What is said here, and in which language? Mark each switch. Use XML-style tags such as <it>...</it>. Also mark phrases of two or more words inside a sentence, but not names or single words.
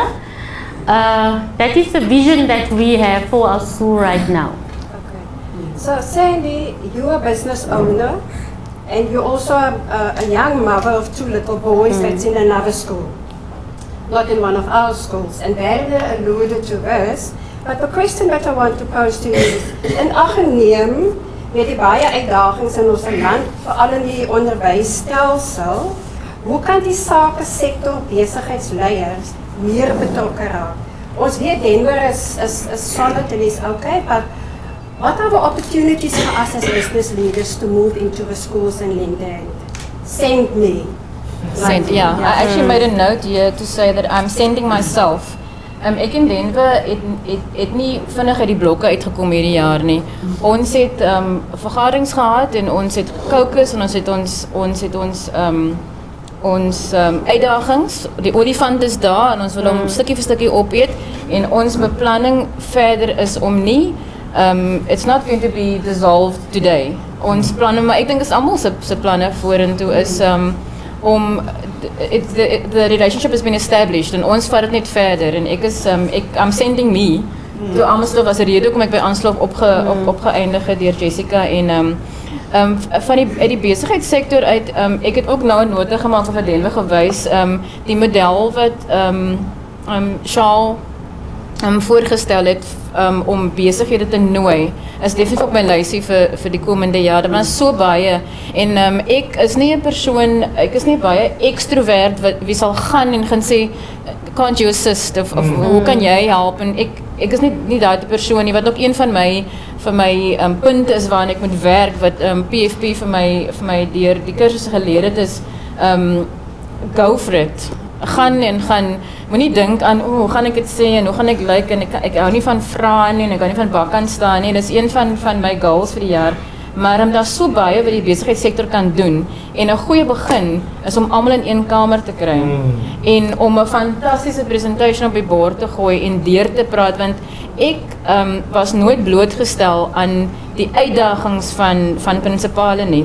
<en>That is the vision that we have for our school right now. Okay. So Sandy, you're a business owner, and you're also a young mother of 2 little boys that's in another school, not in one of our schools. And Werner alluded to this, but the question that I want to pose to you is,</en> <af>in ag geneem met die baie uitdagings in ons land, veral in die onderwysstelsel, hoe kan die sake sektor besigheidsleiers meer betrokke raak? Ons weet</af> <en>Denver is solid and is okay, but what are the opportunities for us as business leaders to move into the schools and lend a hand? Send me. I actually made a note here to say that I'm sending myself.</en> <af>Ek in Denver het nie vinnig uit die blokke uitgekom hierdie jaar nie. Ons het vergaderings gehad en ons het gekookus en ons het uitdagings. Die olifant is daar en ons wil hom stukkie vir stukkie opeet, en ons beplanning verder is om nie</af> <en>it's not going to be dissolved today.</en> <af>Ons planne, maar ek dink is almal se planne vorentoe is om</af> <en>the relationship has been established</en> <af>en ons vat dit net verder en</af> <en>I'm sending me to Amerslof</en> <af>as 'n rede hoekom ek by Amerslof opgeëindig het deur Jessica en uit die besigheidssektor uit ek het ook nou 'n nota gemaak vir Denver gewys die model wat Charles voorgestel het om besighede te nooi is definitief op my lysie vir die komende jaar. Daar was so baie en ek is nie 'n persoon, ek is nie baie ekstrovert wie sal gaan en gaan sê</af> <en>can't you assist</en> <af>of hoe kan jy help en ek is nie daai persoon nie wat ook een van my punte is waarna ek moet werk wat PFP vir my deur die kursusse geleer het is</af> <en>go for it.</en> <af>Gaan, moenie dink aan hoe gaan ek dit sê en hoe gaan ek lyk en ek hou nie van vra nie en ek hou nie van bakkant staan nie. Dis een van my goals vir die jaar. Maar daar's so baie wat die besigheidssektor kan doen en 'n goeie begin is om almal in een kamer te kry en om 'n fantastiese presentation op die bord te gooi en deur te praat want ek was nooit blootgestel aan die uitdagings van prinsipale nie.</af>